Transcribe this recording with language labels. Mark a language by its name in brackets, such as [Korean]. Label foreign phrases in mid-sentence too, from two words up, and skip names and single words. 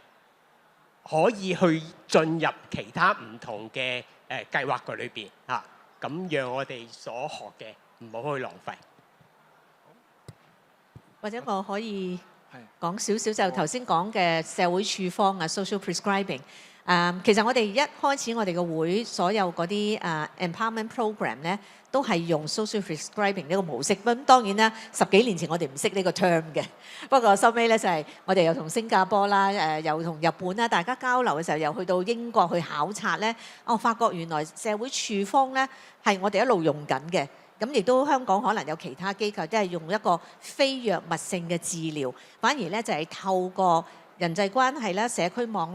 [Cantonese] 可以去進入其他唔同嘅計劃嘅裏邊嚇，咁讓我哋所學嘅唔好去浪費。或者我可以講少少就頭先講嘅社會處方啊 [English] social prescribing。 [Cantonese] 其實我哋一開始我哋嘅會所有嗰啲 [English] empowerment program [Cantonese] 咧，都係用 [English] social prescribing [Cantonese] 呢個模式。咁當然啦，10幾年前我哋唔識呢個 term 嘅。不過收尾咧就係我哋又同新加坡啦，又同日本啦，大家交流嘅時候又去到英國去考察咧，我發覺原來社會處方咧係我哋一路用緊嘅。咁亦都香港可能有其他機構，即係用一個非藥物性嘅治療，反而咧就係透過人際關係啦、社區網